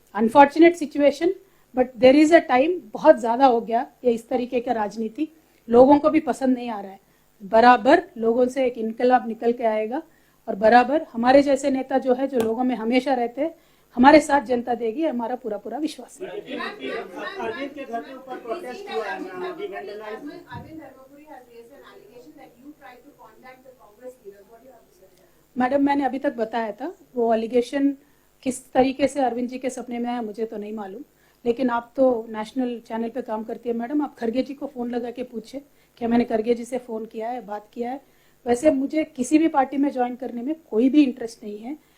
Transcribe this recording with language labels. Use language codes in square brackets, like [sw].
[en] Unfortunate situation, but there is a time. [hi] बहुत ज्यादा हो गया ये इस तरीके का राजनीति, लोगों को भी पसंद नहीं आ रहा है। बराबर लोगों से एक इनकलाब निकल के आएगा, और बराबर हमारे जैसे नेता जो है, जो लोगों में हमेशा रहते हैं, हमारे साथ जनता देगी, हमारा पूरा पूरा विश्वास है। अरविंद के घर के ऊपर प्रोटेस्ट हुआ है ना, [en] the vandalized. Arvind Dharmapuri has raised an allegation that you tried to contact the Congress leaders. What do you have to say? [hi] Madam, मैंने अभी तक बताया था, वो एलिगेशन किस तरीके से अरविंद जी के सपने में आया मुझे तो नहीं मालूम, लेकिन आप तो नेशनल चैनल पे काम करती है मैडम, आप खरगे जी को फोन लगा के पूछे कि मैंने खरगे जी से फोन किया है, बात किया है। वैसे मुझे किसी भी पार्टी में ज्वाइन करने में कोई भी इंटरेस्ट नहीं है।